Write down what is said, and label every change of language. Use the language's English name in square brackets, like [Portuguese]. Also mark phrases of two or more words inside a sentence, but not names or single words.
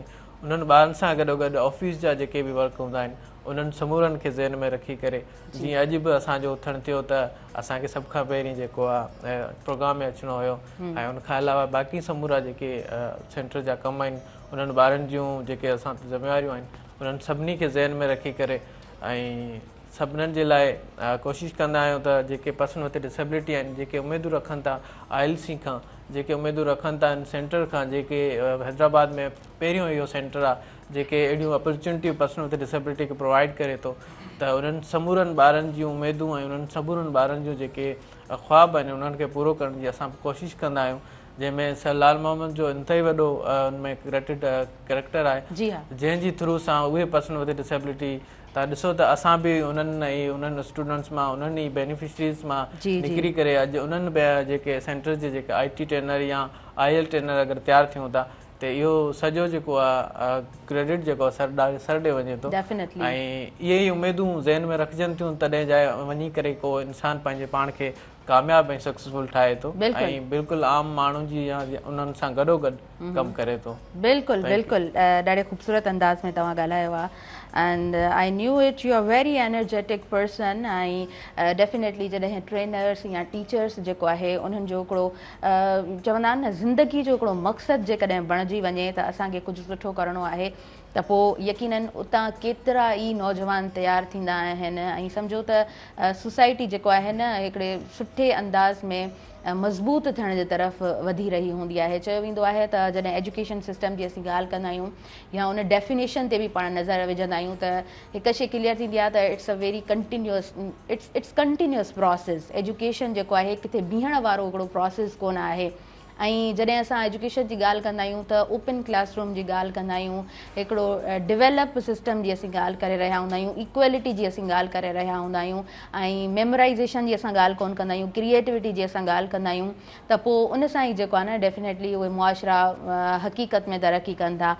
[Sindhi] उन्हनि ॿारनि सां गॾोगॾु ऑफिस जा जेके बि वर्क हूंदा आहिनि उन्हनि समूरनि खे ज़हन में रखी करे जीअं अॼु बि असांजो उथणु थियो त असांखे सभ खां पहिरीं जेको आहे प्रोग्राम में अचिणो हुयो ऐं उनखां अलावा बाक़ी समूरा जेके सेंटर जा कम आहिनि उन्हनि ॿारनि जूं जेके असां ज़िमेवारियूं आहिनि उन्हनि सभिनी खे ज़हन में रखी करे ऐं सभिनीनि जे लाइ कोशिशि कंदा आहियूं त जेके [English] person with disability [Sindhi] आहिनि, जेके उमेदूं रखनि था ILC खां, जेके उमेदूं रखनि था सेंटर खां, जेके हैदराबाद में पहिरियों इहो सेंटर आहे जेके अहिड़ियूं अपॉर्चुनिटियूं [English] person with disability [Sindhi] खे प्रोवाइड करे थो त उन्हनि समूरनि ॿारनि जूं उमेदूं ऐं उन्हनि समूरनि ॿारनि जूं जेके ख्वाब आहिनि उन्हनि खे पूरो करण जी असां कोशिशि कंदा आहियूं। जंहिंमें सर लाल मोहम्मद जो इंतई वॾो उनमें कैरेक्टर आहे जंहिंजी थ्रू सां उहे [English] person with disability [Sindhi] तव्हां ॾिसो त असां बि उन्हनि स्टूडेंट्स मां उन्हनि ई बेनिफिशरीज़ मां निकिरी करे अॼु उन्हनि जेके सेंटर जे जेके [English] IT trainer [Sindhi] या [English] IL trainer [Sindhi] अगरि तयारु थियूं था त इहो सॼो जेको आहे क्रेडिट जेको आहे सर ॾे वञे थो ऐं इहे ई उमेदूं ज़हन में रखजनि थियूं तॾहिं जाए वञी करे को इंसानु पंहिंजे पाण खे कामयाबु ऐं सक्सेसफुल ठाहे थो ऐं बिल्कुलु आम माण्हुनि जी या उन्हनि सां गॾोगॾु कमु करे थो। बिल्कुलु बिल्कुलु ॾाढे ख़ूबसूरत अंदाज़ में तव्हां ॻाल्हायो आहे [English] and I knew it you are very energetic person [Sindhi] ऐं डेफिनेटली जॾहिं ट्रेनर्स या टीचर्स जेको आहे उन्हनि जो हिकिड़ो चवंदा आहिनि न ज़िंदगी जो हिकिड़ो मक़सदु जेकॾहिं बणिजी वञे त असांखे कुझु सुठो करिणो आहे त पोइ यकीनन उतां केतिरा ई नौजवान तयारु थींदा आहिनि ऐं सम्झो त सोसाइटी जेको आहे न हिकिड़े सुठे अंदाज़ में मज़बूत थियण जे तरफ़ वधी रही हूंदी आहे। चयो वेंदो आहे त जॾहिं [English] education system [Sindhi] जी असीं ॻाल्हि कंदा आहियूं या उन डेफिनेशन ते बि पाण नज़र विझंदा आहियूं त हिकु शइ क्लियर थींदी आहे त [English] it's a very continuous it's continuous process. [Sindhi] एजुकेशन जेको आहे किथे बीहण वारो हिकिड़ो प्रोसेस कोन आहे ऐं जॾहिं असां एजुकेशन जी ॻाल्हि कंदा आहियूं त [English] open classroom [Sindhi] जी ॻाल्हि कंदा आहियूं हिकिड़ो [English] develop system [Sindhi] जी असीं ॻाल्हि करे रहिया हूंदा आहियूं इक्वेलिटी जी असीं ॻाल्हि करे रहिया हूंदा आहियूं ऐं मेमोराइज़ेशन जी असां ॻाल्हि कोन कंदा आहियूं क्रिएटिविटी जी असां ॻाल्हि कंदा आहियूं त पोइ उन सां ई जेको आहे न डेफिनेटली उहे मुआशरा हक़ीक़त में तरक़ी कनि था।